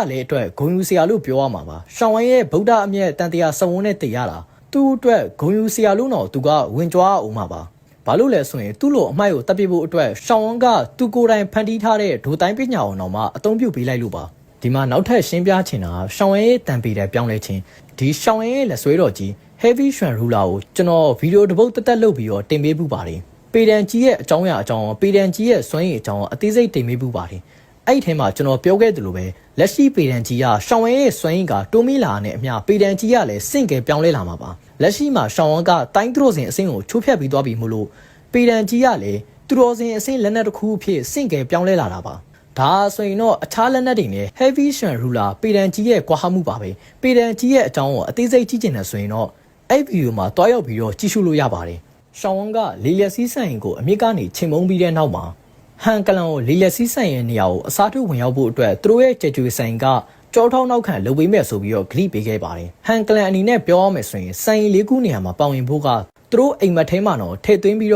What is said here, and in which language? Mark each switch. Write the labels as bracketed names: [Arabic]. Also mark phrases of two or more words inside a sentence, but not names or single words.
[Burmese] လေးအတွက်ဂုံယူစရာလို့ပြောရမှာပါရှောင်းဝန်းရဲ့ဗုဒ္ဓအမြတ်တန်တရားစုံဝန်းနဲ့တည်ရတာသူ့အတွက်ဂုံယူစရာလို့တော့သူကဝင်ကြွားအောင်မှာပါဘာလို့လဲဆိုရင်သူ့လိုအမိုက်ကိုတပ်ပစ်ဖို့အတွက်ရှောင်းဝန်းကသူကိုယ်တိုင်ဖန်တီးထားတဲ့ဒိုတိုင်းပညာအောင်တော့မှအသုံးပြုပေးလိုက်လို့ပါဒီမှာနောက်ထပ်ရှင်းပြချင်တာရှောင်းဝန်းရဲ့တန်ပေတဲ့ပြောင်းလဲခြင်းဒီရှောင်းဝန်းရဲ့လက်ဆွဲတော်ကြီး heavy shuan ruler ကိုကျွန်တော်ဗီဒီယိုတစ်ပုဒ်တက်လုပ်ပြီးတော့တင်ပေးပူပါတယ်ပေဒန်ကြီးရဲ့အကြောင်းအရာအကြောင်းပေဒန်ကြီးရဲ့စွမ်းရည်အကြောင်းအသေးစိတ်တင်ပေးပူပါတယ်အဲ့ဒီထဲမှာကျွန်တော်ပြောခဲ့သ လိုပဲလက်ရှိပေဒန်ကြီးကရှောင်းဝဲရဲ့စွမ်းရည်ကတိုးမီလာနဲ့အမျှပေဒန်ကြီးကလည်းစင့်ကဲပြောင်းလဲလာမှာပါလက်ရှိမှာရှောင်းဝန်းကတိုင်းသူတော်စင်အဆင့်ကိုချိုးဖျက်ပြီးသွားပြီမို့လို့ပေဒန်ကြီးကလည်းသူတော်စင်အဆင့်လက်နက်တစ်ခုအဖြစ်စင့်ကဲပြောင်းလဲလာတာပါဒါဆိုရင်တော့အခြားလက်နက်တွေနဲ့ heavy shuan ruler ပေဒန်ကြီးရဲ့ကွာဟမှုပါပဲပေဒန်ကြီးရဲ့အကြောင်းကိုအသေးစိတ်ကြည့်ကျင်တယ်ဆိုရင်တော့အဲ့ဗီဒီယိုမှာတွားရောက်ပြီးတော့ကြည့်ရှုလို့ရ ပါတယ်ရှောင်းဝန်းကလေလျက်စီးဆိုင်ကိုအမြင့်ကနေချိန်မုံပြီးတဲ့နောက်မှာဟန်ကလန်ကိုလေလျက်စီးဆိုင်ရဲ့နေရာကိုအစားထိုးဝင်ရောက်ဖို့အတွက်သူတို့ရဲ့ကြွေကြွေဆိုင်ကကြောထောင်းနောက်ခံလုပ်ပေးမယ်ဆိုပြီးတော့ဂလိပေးခဲ့ပါတယ်ဟန်ကလန်အနေနဲ့ပြောရမယ်ဆိုရင်ဆိုင်လေးခုနေရာမှာပါဝင်ဖို့ကသူတို့အိမ်မက်ထဲမှာတော့ထည့်သွင်းပြီး